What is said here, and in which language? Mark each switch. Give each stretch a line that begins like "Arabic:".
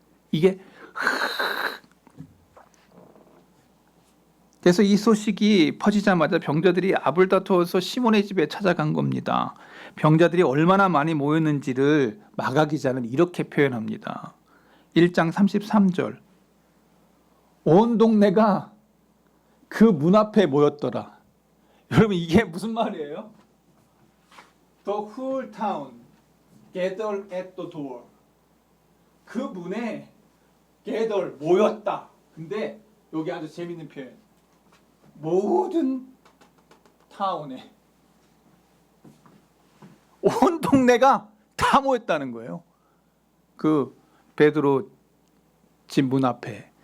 Korean: 이게 그래서 이 소식이 퍼지자마자 병자들이 압을 다투어서 시몬의 집에 찾아간 겁니다. 병자들이 얼마나 많이 모였는지를 마가 기자는 이렇게 표현합니다. 1장 33절. 온 동네가 그 문 앞에 모였더라. 여러분 이게 무슨 말이에요?
English: The whole town gathered at the door.
Korean: 그 문에 gather 모였다. 근데 여기 아주 재밌는 표현. 모든 타운에 온 동네가 다 모였다는 거예요. 그 베드로 집 문 앞에.